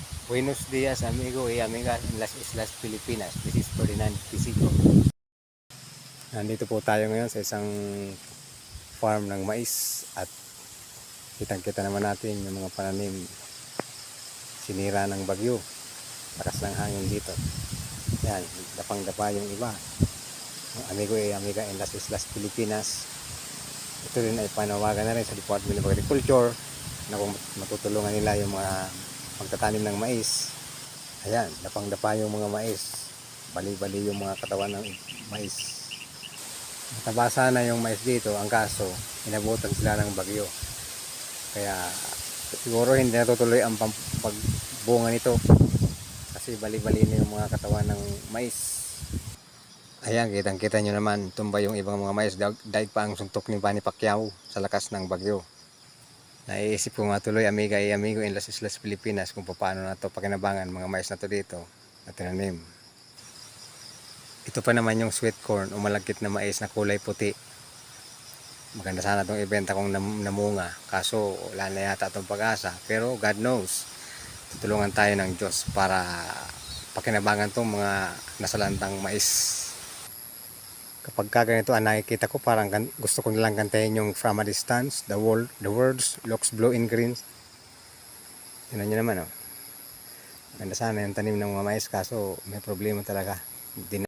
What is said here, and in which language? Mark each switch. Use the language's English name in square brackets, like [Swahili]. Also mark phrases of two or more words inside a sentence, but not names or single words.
[Spanish] Buenos dias amigo y amigas en las Islas Pilipinas. [English] This is Ferdinand Pisico. [Filipino] Nandito po tayo ngayon sa isang farm ng mais at kitang-kita naman natin yung mga pananim sinira ng bagyo. Lakas ng hangin dito. Yan, dapang-dapa yung iba. [Spanish] Amigo y amiga en las Islas Pilipinas. [Filipino] Ito rin ay panawagan na rin sa Department of Agriculture na kung matutulungan nila yung mga pagtatanim ng mais. Ayan, dapang-dapa yung mga mais. Bali-bali yung mga katawan ng mais. Mataba sana yung mais dito, ang kaso inabutan sila ng bagyo. Kaya siguro hindi natutuloy ang pagbunga nito kasi bali-bali na yung mga katawan ng mais. Ayan, kitang-kita nyo naman, tumba yung ibang mga mais dahil pa ang suntok ni Manny Pacquiao sa lakas ng bagyo. Naiisip ko nga tuloy, [Spanish] amiga y amigo in las Islas Pilipinas, [Filipino] kung paano na to pakinabangan mga mais na to dito at tinanim. Ito pa naman yung [English] sweet corn [Filipino] o malagkit na mais na kulay puti. Maganda sana itong ibenta kung namunga, kaso wala na yata itong pag-asa, pero [English] God knows, [Filipino] tutulungan tayo ng Diyos para pakinabangan itong mga nasalantang mais. Kapag ganito ang nakikita ko, parang gusto ko nilang kantahin yung From a Distance, [English] the words looks blue and green. [Filipino] Tingnan nyo naman, oh. Ganda sana yung tanim ng mga mais, kaso may problema talaga.